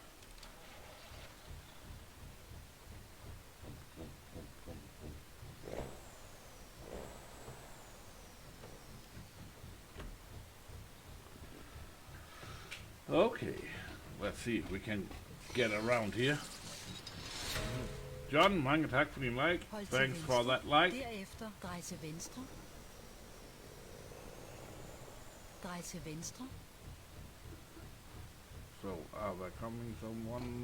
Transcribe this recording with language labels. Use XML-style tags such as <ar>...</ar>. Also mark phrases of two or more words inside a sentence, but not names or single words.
<en>Okay, let's see if we can get around here.</en> <da>John, mange tak for din like. Hold til</da> <en>Thanks for</en> <da>venstre.</da> <en>that like.</en> <da>Derefter drej til venstre. Drej til venstre.</da> <en>So, are there coming someone?</en>